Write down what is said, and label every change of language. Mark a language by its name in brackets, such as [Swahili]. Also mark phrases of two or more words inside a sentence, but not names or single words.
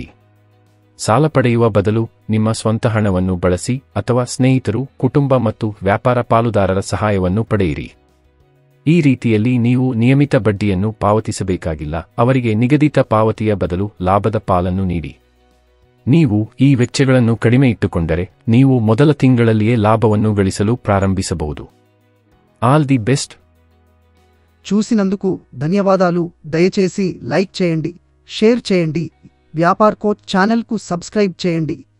[Kannada] ಸಾಲ ಪಡೆಯುವ ಬದಲು ನಿಮ್ಮ ಸ್ವಂತ ಹಣವನ್ನು ಬಳಸಿ ಅಥವಾ ಸ್ನೇಹಿತರು, ಕುಟುಂಬ ಮತ್ತು ವ್ಯಾಪಾರ ಪಾಲುದಾರರ ಸಹಾಯವನ್ನು ಪಡೆಯಿರಿ. ಈ ರೀತಿಯಲ್ಲಿ ನೀವು ನಿಯಮಿತ ಬಡ್ಡಿಯನ್ನು ಪಾವತಿಸಬೇಕಾಗಿಲ್ಲ, ಅವರಿಗೆ ನಿಗದಿತ ಪಾವತಿಯ ಬದಲು ಲಾಭದ ಪಾಲನ್ನು ನೀಡಿ. ನೀವು ಈ ವೆಚ್ಚಗಳನ್ನು ಕಡಿಮೆ ಇಟ್ಟುಕೊಂಡರೆ ನೀವು ಮೊದಲ ತಿಂಗಳಲ್ಲಿಯೇ ಲಾಭವನ್ನು ಗಳಿಸಲು ప్రారంభిಸಬಹುದು. [English] All the best. [Telugu] చూసినందుకు ధన్యవాదాలు. దయచేసి లైక్ చేయండి, షేర్ చేయండి, వ్యాపార్ కోచ్ ఛానల్కు సబ్స్క్రైబ్ చేయండి.